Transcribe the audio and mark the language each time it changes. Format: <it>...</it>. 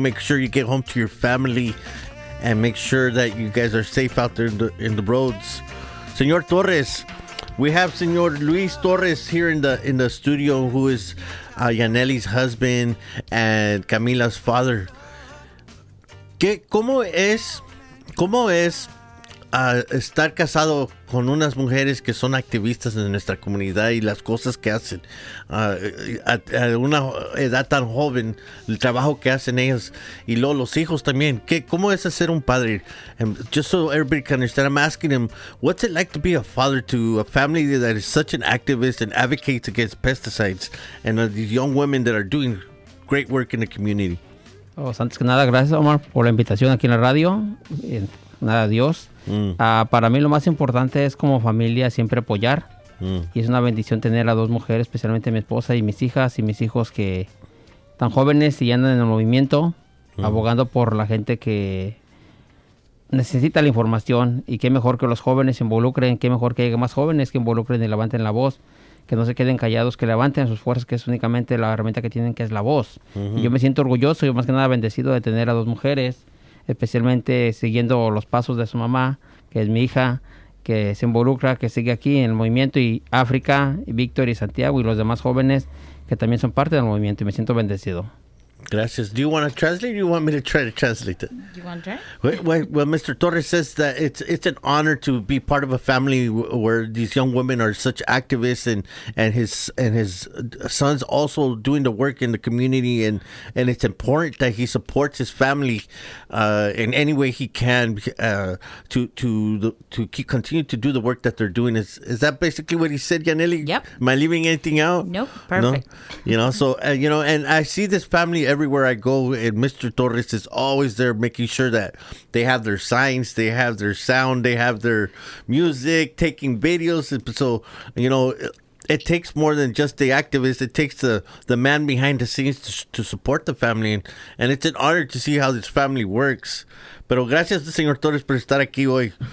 <en>Make sure you get home to your family and make sure that you guys are safe out there in the roads. Señor Torres, we have Señor Luis Torres here in the studio, who is Yanely's husband and Camila's father.</en> <es>¿Cómo es estar casado con unas mujeres que son activistas en nuestra comunidad y las cosas que hacen a una edad tan joven, el trabajo que hacen ellas y luego los hijos también? ¿Cómo es ser un padre?</es> <en>And just so everybody can understand, I'm asking him, what's it like to be a father to a family that is such an activist and advocates against pesticides, and these young women that are doing great work in the community?</en> <es>Antes que nada, gracias, Omar, por la invitación aquí en la radio. Nada, Dios. Para mí lo más importante es como familia siempre apoyar. Y es una bendición tener a 2 mujeres, especialmente mi esposa y mis hijas y mis hijos que están jóvenes y andan en el movimiento, abogando por la gente que necesita la información. Y qué mejor que los jóvenes se involucren, qué mejor que haya más jóvenes que involucren y levanten la voz, que no se queden callados, que levanten sus fuerzas, que es únicamente la herramienta que tienen, que es la voz. Y yo me siento orgulloso y más que nada bendecido de tener a 2 mujeres, especialmente siguiendo los pasos de su mamá, que es mi hija, que se involucra, que sigue aquí en el movimiento, y África, y Víctor y Santiago y los demás jóvenes que también son parte del movimiento, y me siento bendecido. Gracias.</es> <en>Do you want to translate or do you want me to try to translate it? Do you want to try? Well, Mr. Torres says that it's an honor to be part of a family where these young women are such activists, and his son's also doing the work in the community, and it's important that he supports his family in any way he can to continue to do the work that they're doing. Is that basically what he said, Yanely? Yep. Am I leaving anything out? Nope. Perfect. No? So and I see this family everywhere I go, and Mr. Torres is always there making sure that they have their signs, they have their sound, they have their music, taking videos. So, it takes more than just the activist. It takes the man behind the scenes to support the family. And it's an honor to see how this family works.</en> <es>Pero gracias, Señor Torres, por estar aquí hoy.</es>